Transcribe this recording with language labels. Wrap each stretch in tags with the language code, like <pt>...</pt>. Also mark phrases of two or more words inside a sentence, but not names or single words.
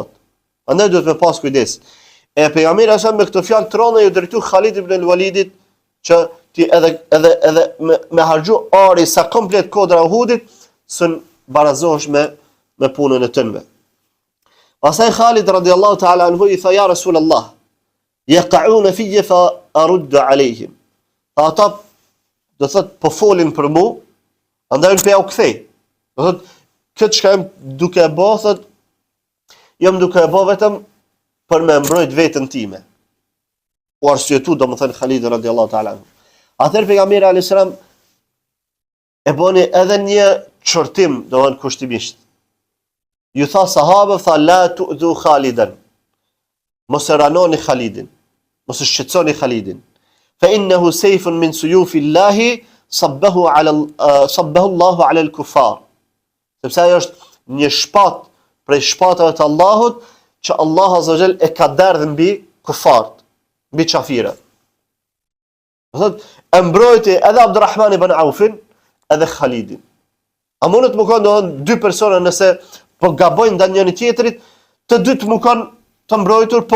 <sq>Andaj duhet me pas kujdes. E pejgamberi asha me këtë fjalë tronë ju drejtu Khalid ibn al-Walidit që ti edhe me harxhu ari sa komplet kodra Uhudit s'në barazohesh me punën e tënve.</sq> <ar>Pastaj Khalid رضي الله تعالى عنه</ar> <sq>i tha</sq> <ar>يا رسول الله يقعون في فأرد عليهم.</ar> <sq>Ata do thot po folin për mu, andaj unë u kthej. Do thot këtë çka jam duke e bë, thot jam duke e bë vetëm për me mbrojt veten time. U arsyetu domethën Khalid</sq> <ar>رضي الله تعالى عنه.</ar> <sq>Atëherë pejgamberi</sq> <ar>عليه السلام</ar> <sq>e boni edhe një çortim, domethën kushtimisht. Ju tha sahabë, tha</sq> <ar>لا تؤذوا خالدا.</ar> <sq>Mos e ranoni Khalidin. Mos e shqetësoni Khalidin.</sq> <ar>فإنه سيف من سيوف الله صبه الله على الكفار.</ar> <sq>Sepse ajo është një shpat prej shpatave të Allahut që Allah</sq> <ar>عز وجل</ar> <sq>e ka derdhë mbi kufart, mbi qafirët. Do thot e mbrojti edhe Abdurrahman ibn Aufin edhe Khalidin. A mundet më kanë dy persona nëse po gabojnë ndaj njëri tjetrit, të dytë më kanë të mbrojtur po.</sq>